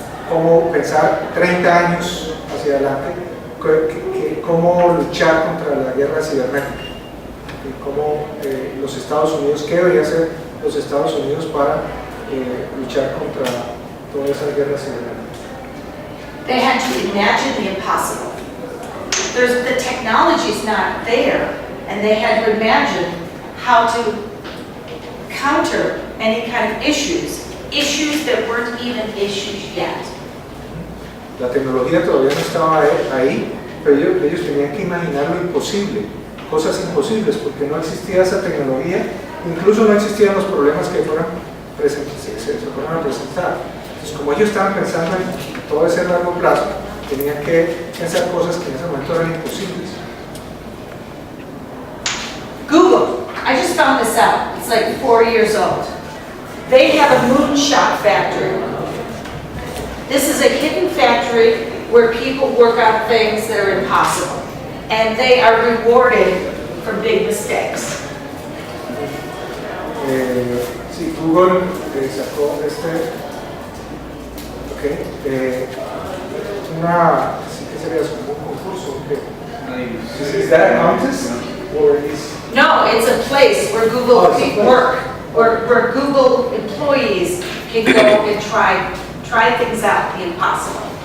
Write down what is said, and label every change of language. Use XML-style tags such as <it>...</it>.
<es>cómo pensar 30 años hacia adelante, cómo luchar contra la guerra cibernética, cómo los Estados Unidos, qué debería hacer los Estados Unidos para luchar contra toda esa guerra cibernética.</es> <en>They had to imagine the impossible. The technology's not there, and they had to imagine how to counter any kind of issues that weren't even issues yet.</en> <es>La tecnología todavía no estaba ahí, pero ellos tenían que imaginar lo imposible, cosas imposibles, porque no existía esa tecnología, incluso no existían los problemas que se fueron a presentar. Entonces, como ellos estaban pensando en todo ese largo plazo, tenían que pensar cosas que en ese momento eran imposibles.</es> <en>Google, I just found this out, it's like 4 years old. They have a moonshot factory. This is a hidden factory where people work on things that are impossible, and they are rewarded for big mistakes.</en> <es>Sí, Google sacó sí que sería como un concurso.</es> <en>Is that a contest? Or is... No, it's a place where Google people work, where Google employees can go and try things out, the impossible.</en>